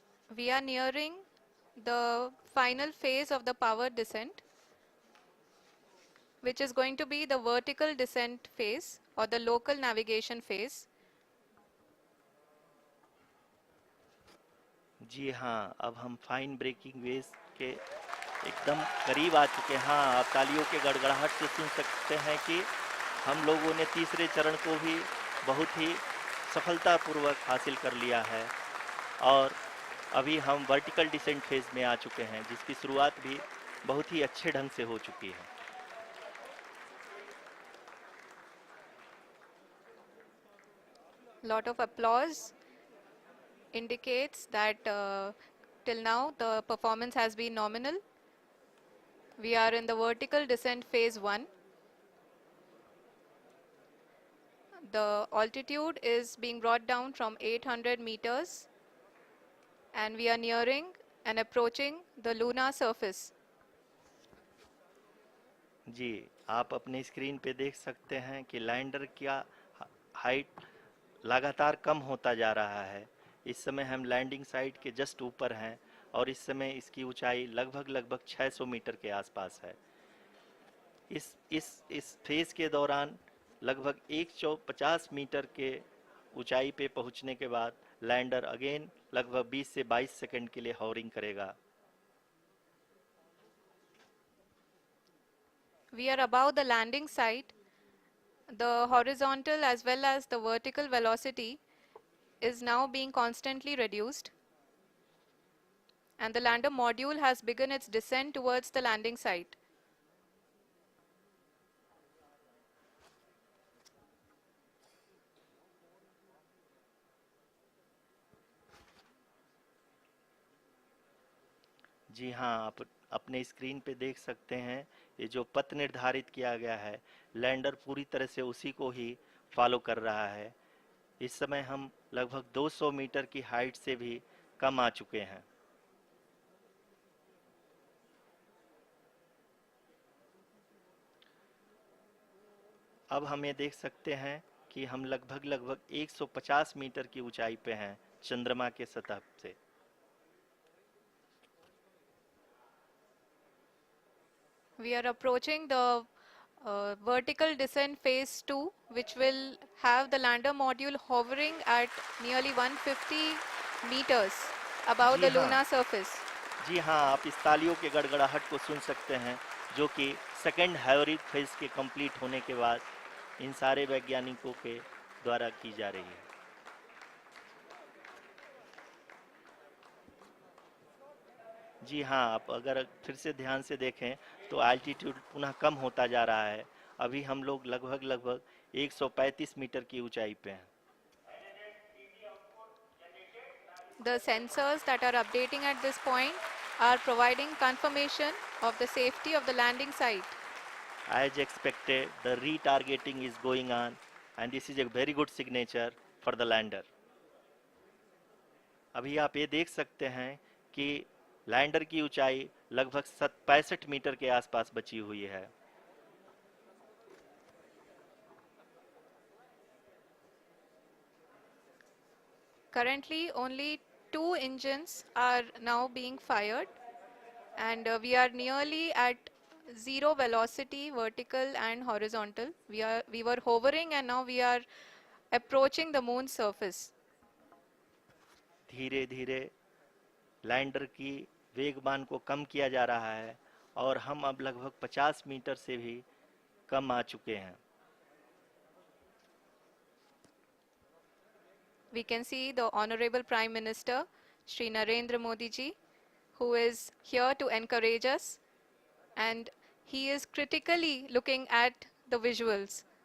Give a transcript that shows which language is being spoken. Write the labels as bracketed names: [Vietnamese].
[English] We are nearing the final phase of the power descent, which is going to be the vertical descent phase or the local navigation phase. [Hindi] जी हाँ, अब हम fine breaking waves के एकदम करीब आ चुके हैं। हाँ, आप तालियों के गड़गड़ाहट से सुन सकते हैं कि हम लोगों ने तीसरे चरण को भी बहुत ही सफलतापूर्वक हासिल कर लिया है और अभी हम वर्टिकल डिसेंट फेज में आ चुके हैं, जिसकी शुरुआत भी बहुत ही अच्छे ढंग से हो चुकी है। [English] Lot of applause indicates that till now the performance has been nominal. We are in the vertical descent phase 1. The altitude is being brought down from 800 meters and we are nearing and approaching the lunar surface. [Hindi] जी, आप अपने screen पे देख सकते हैं कि lander का height लगातार कम होता जा रहा है। इस समय हम लैंडिंग साइट के जस्ट ऊपर हैं और इस समय इसकी ऊंचाई लगभग लगभग 600 मीटर के आसपास है। इस फेज के दौरान लगभग 150 मीटर के ऊंचाई पे पहुंचने के बाद लैंडर अगेन लगभग 20 से 22 सेकंड के लिए हॉवरिंग करेगा। [English] We are above the landing site. The horizontal as well as the vertical velocity is now being constantly reduced. And the lander module has begun its descent towards the landing site. [Hindi] जी हाँ, आप अपने screen पे देख सकते हैं ये जो पथ निर्धारित किया गया है, लैंडर पूरी तरह से उसी को ही फॉलो कर रहा है। इस समय हम लगभग 200 मीटर की हाइट से भी कम आ चुके हैं। अब हम ये देख सकते हैं कि हम लगभग लगभग 150 मीटर की ऊंचाई पे हैं चंद्रमा के सतह से। [English] We are approaching the vertical descent phase 2, which will have the lander module hovering at nearly 150 meters above [Hindi] ji [English] the [Hindi] हाँ, [English] lunar surface. [Hindi] जी हाँ, आप इस तालियों के गड़गड़ाहट को सुन सकते हैं, जो कि सेकंड हाइब्रिड फेज के कंप्लीट होने के बाद इन सारे वैज्ञानिकों के द्वारा की जा रही है। जी हाँ, आप अगर फिर से ध्यान से देखें तो एल्टीट्यूड पुनः कम होता जा रहा है। अभी हम लोग लगभग लगभग 135 मीटर की ऊंचाई पे हैं। [English] The sensors that are updating at this point are providing confirmation of the safety of the landing site. As expected, the retargeting is going on and this is a very good signature for the lander. [Hindi] अभी आप ये देख सकते हैं कि lander की ऊंचाई लगभग 65 मीटर के आसपास बची हुई है। [English] Currently, only 2 engines are now being fired, and we are nearly at zero velocity, vertical and horizontal. We were hovering, and now we are approaching the moon's surface. [Hindi] धीरे धीरे लैंडर की वेगमान को कम किया जा रहा है और हम अब लगभग 50 मीटर से भी कम आ चुके हैं। [English] We can see the Honorable Prime Minister, Shri Narendra Modi ji, who is here to encourage us, and he is critically looking at the visuals.